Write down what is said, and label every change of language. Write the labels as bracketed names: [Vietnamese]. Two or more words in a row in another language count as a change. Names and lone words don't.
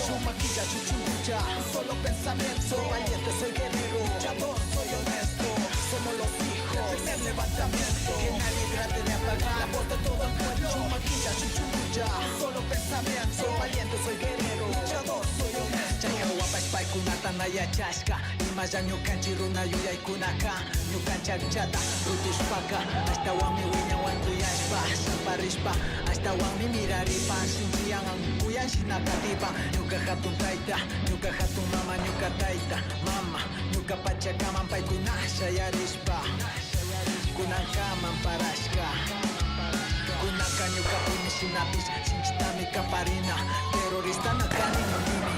[Quechua] Chumaquilla, chuchucha, [Spanish] un solo pensamiento, soy valiente, soy guerrero, luchador, soy honesto. Somos los hijos, primer levantamiento, que nadie trate de apagar la voz de todo el pueblo. [Quechua] Chumaquilla, chuchucha, [Spanish] un solo pensamiento, soy valiente, soy guerrero, luchador, soy honesto. [Quechua] Chayawa pai kunata naya chashka, imaya ñukanchi runa yuyay kunaka, ñukanchi akchata rutushpaka, hasta wami wiñan wantuyashpa, samparishpa, hasta wami miraripa, shinchiyan kuyan shinakatipa, ñuka hatun taita, ñuka hatun mama, ñuka taita, mama, ñuka pachakaman pai kuna shayarishpa, kunankaman parashka, kunanka ñuka puñishinapish, shinchitami kaparina, terrorista nakani no